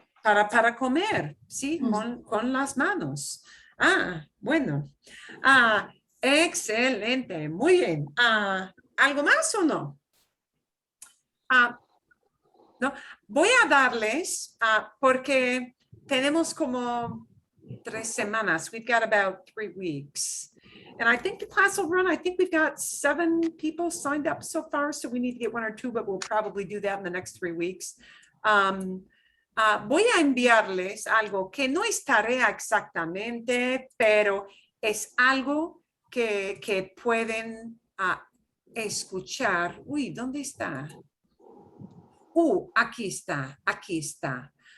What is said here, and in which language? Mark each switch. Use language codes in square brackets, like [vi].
[es] Para comer, ¿sí? Con las manos. Bueno. Excelente. Muy bien. ¿Algo más o no? No. Voy a darles, porque tenemos como 3 semanas. [en] We've got about 3 weeks. And I think the class will run. I think we've got 7 people signed up so far, so we need to get 1 or 2, but we'll probably do that in the next 3 weeks. [es] Voy a enviarles algo que no es tarea exactamente, pero es algo que pueden escuchar. Uy, ¿dónde está? Aquí está.